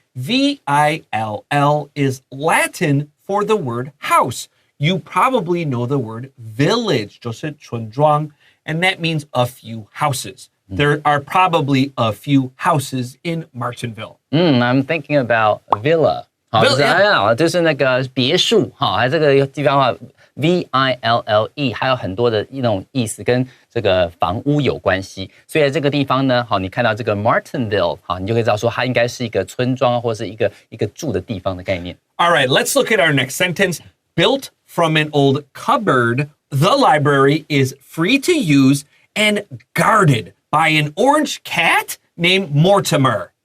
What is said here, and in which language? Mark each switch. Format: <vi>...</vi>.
<en>V-I-L-L is Latin for the word house. You probably know the word village,</en> <zh>就是村庄,</zh> <en>and that means a few houses. There are probably a few houses in Martinville. I'm thinking about villa.</en> <zh>好，就是</zh> <en>Vill-</en> <zh>就是那个别墅，哈，还有这个地方的话 ville， 还有很多的那种意思跟这个房屋有关系。所以在这个地方呢，好，你看到这个 Martinville， 好，你就可以知道说它应该是一个村庄或是一个住的地方的概念。</zh> <en>All right, let's look at our next sentence. Built from an old cupboard, the library is free to use and guarded by an orange cat named Mortimer.</en>